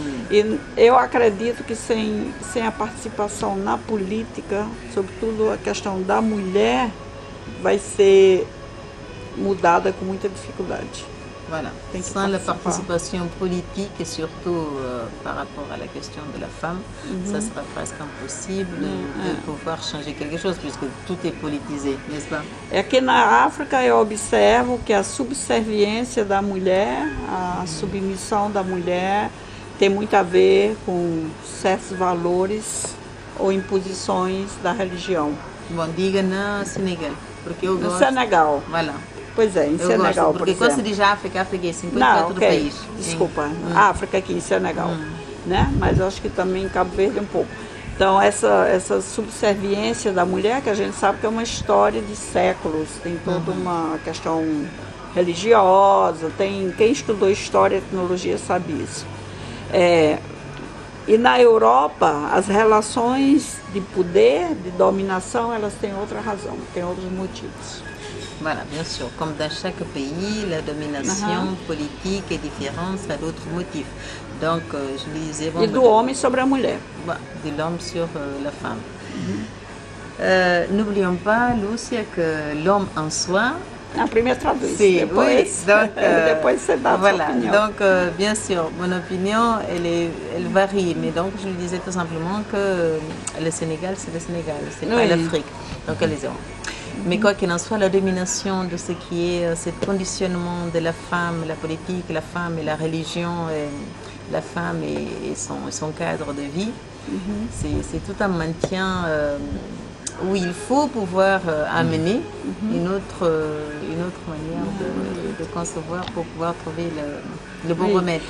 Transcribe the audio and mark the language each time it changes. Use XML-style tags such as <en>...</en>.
<pt>E eu acredito que sem a participação na política, sobretudo a questão da mulher, vai ser mudada com muita dificuldade.</pt> <fr>Voilà. Sans la participation politique et surtout par rapport à la question de la femme, ça sera presque impossible de pouvoir changer quelque chose puisque tout est politisé, n'est-ce pas?</fr> <pt>Aqui na África eu observo que a subserviência da mulher, a submissão da mulher tem muito a ver com certos valores ou imposições da religião. Bom, diga no Senegal, porque eu gosto... No Senegal. Voilà. Pois é, em Senegal, por exemplo. Porque quando se diz África, África é 54 países. Desculpa, África aqui em Senegal, né? Mas eu acho que também em Cabo Verde um pouco. Então essa subserviência da mulher, que a gente sabe que é uma história de séculos, tem toda uma questão religiosa, quem estudou história e etnologia sabe isso. E na Europa, as relações de poder, de dominação, elas têm outra razão, têm outros motivos.</pt> <fr>Voilà, bien sûr. Comme dans chaque pays, la domination politique est différente, ça a d'autres motifs. Donc, je disais...</fr> <pt>E do homem sobre a mulher.</pt> <fr>De l'homme sur la femme. N'oublions pas, Lúcia, que l'homme en soi...</fr> <pt>A primeira traduz, depois você dá</pt> <fr>voilà.</fr> <pt>a sua opinião.</pt> <fr>Donc, bien sûr, mon opinion, elle varie. Mais donc, je lui disais tout simplement que le Sénégal, c'est le Sénégal, c'est pas l'Afrique. Donc, les hommes. Mais quoi qu'il en soit, la domination de ce qui est ce conditionnement de la femme, la politique, la femme et la religion, la femme et son cadre de vie, c'est tout un maintien où il faut pouvoir amener une autre manière de concevoir pour pouvoir trouver le bon remède.</fr>